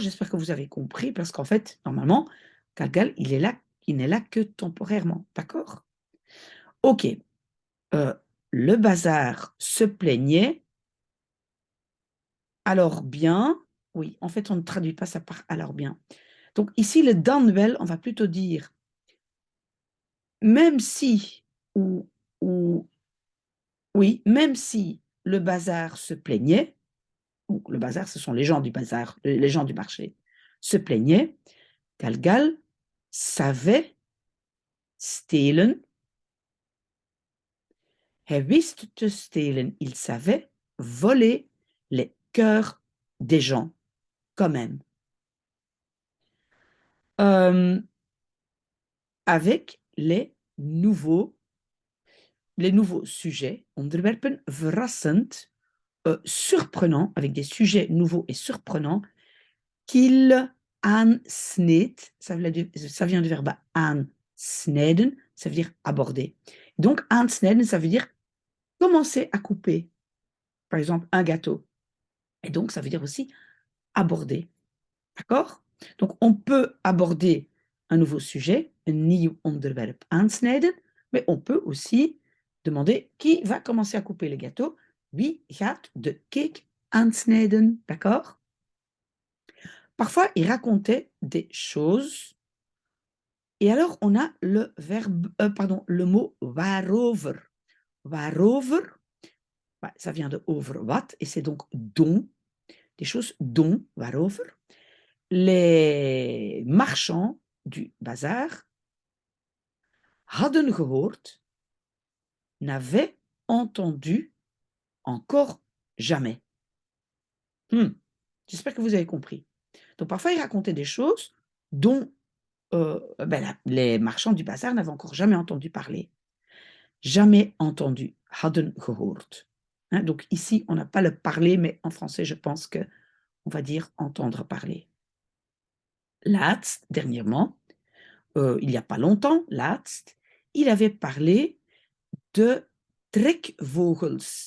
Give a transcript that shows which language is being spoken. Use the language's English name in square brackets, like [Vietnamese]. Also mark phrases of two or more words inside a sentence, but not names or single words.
[French] J'espère que vous avez compris, parce qu'en fait, normalement, Galgal, il n'est là que temporairement. D'accord? Ok. Le bazar se plaignait. Alors bien, oui, en fait, on ne traduit pas ça par alors bien. Donc ici, le [Dutch] dan wel, [French] on va plutôt dire même si, ou oui, même si le bazar se plaignait, ou le bazar, ce sont les gens du bazar, les gens du marché, se plaignaient, Galgal savait stelen. [Dutch] Hij wist te stelen. [French] Il savait voler les cœurs des gens, quand même. Avec les nouveaux sujets, [Dutch] onderwerpen, verrassend, [French] surprenant, avec des sujets nouveaux et surprenants, qu'il aansneed, ça vient du verbe aansnijden, ça veut dire aborder. Donc, aansnijden, ça veut dire commencer à couper, par exemple, un gâteau. Et donc, ça veut dire aussi aborder. D'accord? Donc, on peut aborder un nouveau sujet, un [Dutch] nieuw onderwerp aansnijden, [French] mais on peut aussi demander qui va commencer à couper le gâteau. [Dutch] Wie gaat de cake aansnijden? [French] D'accord? Parfois, il racontait des choses. Et alors, on a le mot waarover. [Dutch] Waarover, [French] ça vient de [Dutch] over wat, [French] et c'est donc dont, des choses dont, waarover. Les marchands du bazar [Dutch] hadden gehoord, [French] n'avaient entendu encore jamais. J'espère que vous avez compris. Donc parfois, il racontait des choses dont les marchands du bazar n'avaient encore jamais entendu parler. Jamais entendu. [Dutch] Hadden gehoord. [French] Hein, donc ici, on n'a pas le parler, mais en français, je pense qu'on va dire entendre parler. Laatst, dernièrement, il n'y a pas longtemps, laatst, il avait parlé de trekvogels.